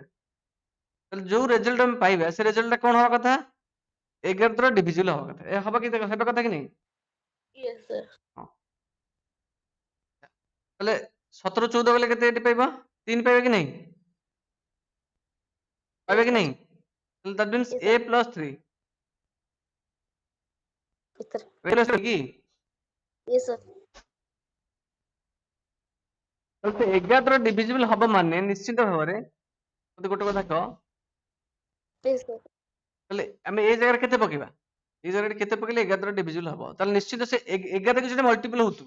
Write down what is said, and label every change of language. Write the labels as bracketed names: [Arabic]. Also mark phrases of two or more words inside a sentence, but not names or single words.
[Odia] ତାହେଲେ ଯୋଉ ରେଜଲ୍ଟ ଆମେ ପାଇବା ସେ ରେଜଲ୍ଟଟା କଣ ହବା କଥା? 11 ଦ୍ୱାରା ଡିଭିଜିବଲ ହବା କଥା। ଏ ହବ କି ହେବା କଥା କି ନାହିଁ? [English] yes sir। [Odia] ହଁ। ତାହେଲେ 17 14 ଗଲେ କେତେ ଏଠି ପାଇବା? 3 ପାଇବା କି ନାହିଁ? ପାଇବା yes କି sir। ନାହିଁ? ତାହେଲେ [English] that means [Odia] yes a sir। plus 3 [English] yes sir। [Odia] କି? [English] yes sir। [Odia] ତାହେଲେ ସେ 11 ଦ୍ୱାରା ଡିଭିଜିବଲ ହବ ମାନେ ନିଶ୍ଚିତ ଭାବରେ ମତେ ଗୋଟେ କଥା କହ, [English] yes sir। [Odia] ତାହେଲେ ଆମେ ଏ ଜାଗାରେ କେତେ ପକେଇବା? এই ଜାଗାରେ କେତେ ପକେଇଲେ 11 ଦ୍ୱାରା ଡିଭିଜିବଲ ହବ? ତାହେଲେ ନିଶ୍ଚିତ ସେ 11 କି ସେଟା ମଲ୍ଟିପଲ ହଉଥିବ।